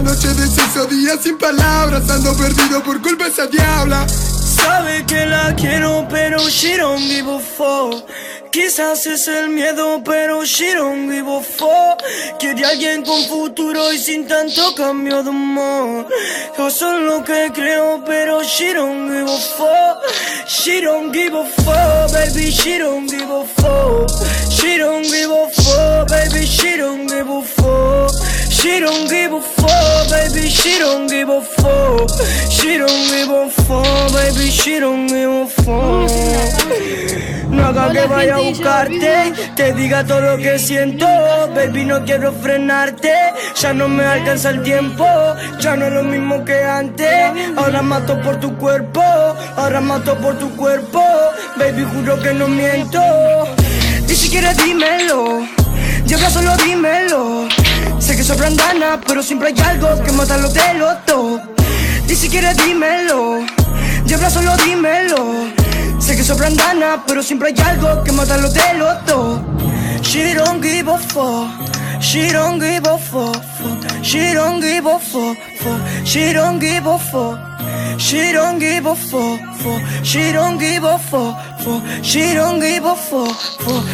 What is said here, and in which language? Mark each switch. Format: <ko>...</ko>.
<es>Noche de sexo, día sin palabras, ando perdido por culpa de esa diabla. Sabe que la quiero, pero</es> <en>she don't give a fuck.</en> <es>Quizás es el miedo, pero</es> <en>she don't give a fuck.</en> <es>Quiere alguien con futuro y sin tanto cambio de humor. Yo soy lo que creo, pero</es> <en>she don't give a fuck. She don't give a fuck, baby, she don't give a fuck. She don't give a fuck, baby, she don't give a fuck. She don't give a fuck, baby, she don't give a fuck. She don't give a fuck, baby, she don't give a fuck.</en> <es>No haga que vaya a buscarte, te diga todo lo que siento. Baby, no quiero frenarte, ya no me alcanza el tiempo. Ya no es lo mismo que antes. Ahora mato por tu cuerpo, ahora mato por tu cuerpo. Baby, juro que no miento. Ni siquiera dímelo, lleva solo dímelo. Sé que soy brandana, pero siempre hay algo que mata los de los dos. Ni siquiera dímelo, lleva solo dímelo. Sé que soy brandana, pero siempre hay algo que mata los de los dos.</es> <en>She don't give a fuck, she don't give a fuck, fuck. She don't give a fuck, fuck. She don't give a fuck. She don't give a fuck, fuck. She don't give a fuck, fuck. She don't give a fuck, fuck.</en>